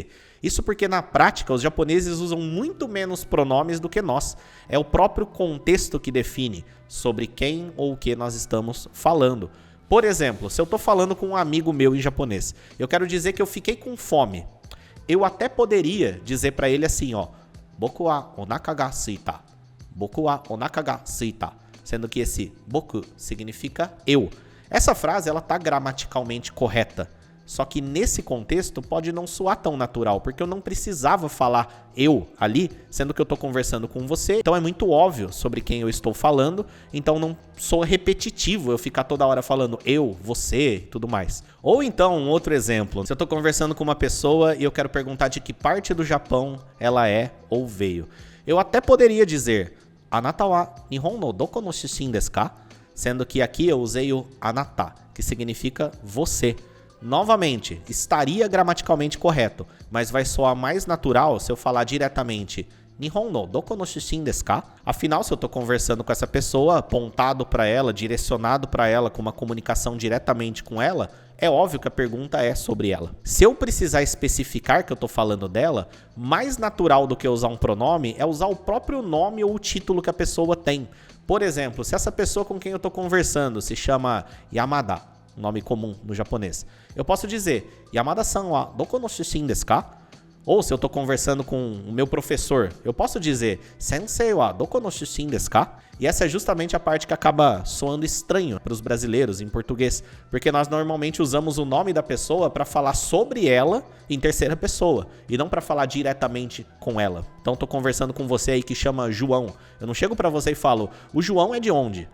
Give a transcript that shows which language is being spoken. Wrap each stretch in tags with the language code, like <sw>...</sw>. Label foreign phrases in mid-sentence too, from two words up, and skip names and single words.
<pt>Isso porque na prática os japoneses usam muito menos pronomes do que nós. É o próprio contexto que define sobre quem ou o que nós estamos falando. Por exemplo, se eu estou falando com um amigo meu em japonês, eu quero dizer que eu fiquei com fome. Eu até poderia dizer para ele assim, ó,</pt> <ja>僕はお腹が空いた. 僕はお腹が空いた.</ja> <pt>Sendo que esse boku significa eu. Essa frase ela tá gramaticalmente correta, só que nesse contexto pode não soar tão natural, porque eu não precisava falar eu ali, sendo que eu tô conversando com você, então é muito óbvio sobre quem eu estou falando, então não sou repetitivo eu ficar toda hora falando eu, você e tudo mais. Ou então, um outro exemplo, se eu tô conversando com uma pessoa e eu quero perguntar de que parte do Japão ela é ou veio, eu até poderia dizer,</pt> <ja>あなたは日本のどこの出身ですか?</ja> <pt>Sendo que aqui eu usei o anata, que significa você. Novamente, estaria gramaticalmente correto, mas vai soar mais natural se eu falar diretamente</pt> <ja>日本のどこの出身ですか?</ja> <pt>Afinal, se eu estou conversando com essa pessoa, apontado para ela, direcionado para ela, com uma comunicação diretamente com ela, é óbvio que a pergunta é sobre ela. Se eu precisar especificar que eu tô falando dela, mais natural do que usar um pronome é usar o próprio nome ou o título que a pessoa tem. Por exemplo, se essa pessoa com quem eu tô conversando se chama Yamada, nome comum no japonês, eu posso dizer</pt> <ja>山田さんはどこの出身ですか?</ja> <pt>Ou se eu tô conversando com o meu professor, eu posso dizer</pt> <ja>先生はどこの出身ですか?</ja> <pt>E essa é justamente a parte que acaba soando estranho para os brasileiros em português, porque nós normalmente usamos o nome da pessoa para falar sobre ela em terceira pessoa e não para falar diretamente com ela. Então tô conversando com você aí que chama João. Eu não chego para você e falo: "O João é de onde?"</pt>